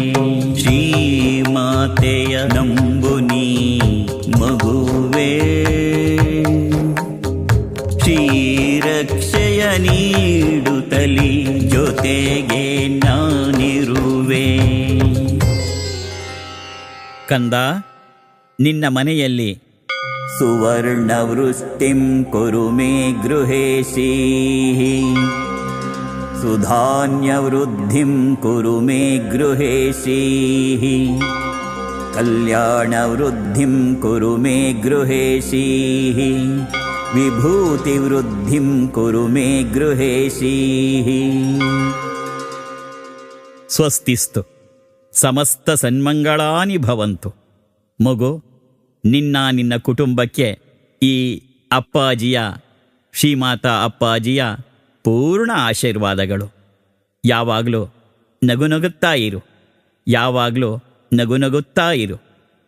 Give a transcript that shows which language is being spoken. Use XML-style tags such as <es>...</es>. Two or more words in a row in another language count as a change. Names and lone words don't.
<kn>ಶ್ರೀಮಾತೆಯ ನಂಬು ನೀ ಮಗುವೇ, ಶ್ರೀರಕ್ಷೆಯ ನೀಡುತ್ತಲಿ ಜೊತೆಗೆ ನಾನಿರುವೆ. ಕಂದ, ನಿನ್ನ ಮನೆಯಲ್ಲಿ</kn> <sa>ಸುವರ್ಣವೃಷ್ಟಿಂ ಕುರು ಮೇ ಗೃಹೇಶಿ, ಸುಧಾನ್ಯವೃದ್ಧಿಂ ಕುರು ಮೇ ಗೃಹೇಶಿ, ಕಲ್ಯಾಣವೃದ್ಧಿಂ ಕುರು ಮೇ ಗೃಹೇಶಿ, ವಿಭೂತಿವೃದ್ಧಿಂ ಕುರು ಮೇ ಗೃಹೇಶಿ. ಸ್ವಸ್ತಿಸ್ತು. ಸಮಸ್ತ ಸನ್ಮಂಗಳಾನಿ ಭವಂತು.</sa> <kn>ಮಗು, ನಿನ್ನ ಕುಟುಂಬಕ್ಕೆ ಈ ಅಪ್ಪಾಜಿಯ, ಶ್ರೀಮಾತಾ ಅಪ್ಪಾಜಿಯ ಪೂರ್ಣ ಆಶೀರ್ವಾದಗಳು. ಯಾವಾಗಲೂ ನಗುನಗುತ್ತಾ ಇರು. ಯಾವಾಗಲೂ ನಗುನಗುತ್ತಾ ಇರು.</kn>